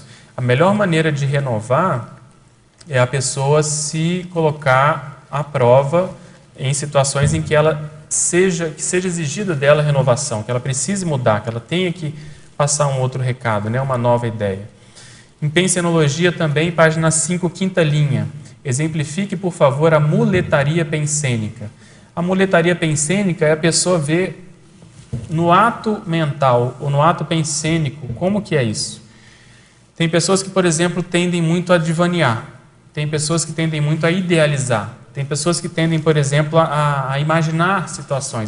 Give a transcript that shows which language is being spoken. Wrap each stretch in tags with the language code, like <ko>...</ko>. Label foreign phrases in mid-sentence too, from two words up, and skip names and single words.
<pt>A melhor maneira de renovar é a pessoa se colocar à prova em situações em que seja exigida dela a renovação, que ela precise mudar, que ela tenha que passar um outro recado, né? Uma nova ideia. Em pensenologia também, página 5, quinta linha. Exemplifique, por favor, a muletaria pensênica. A muletaria pensênica é a pessoa ver no ato mental ou no ato pensênico, como que é isso? Tem pessoas que, por exemplo, tendem muito a divanear. Tem pessoas que tendem muito a idealizar. Tem pessoas que tendem, por exemplo, a imaginar situações.</pt>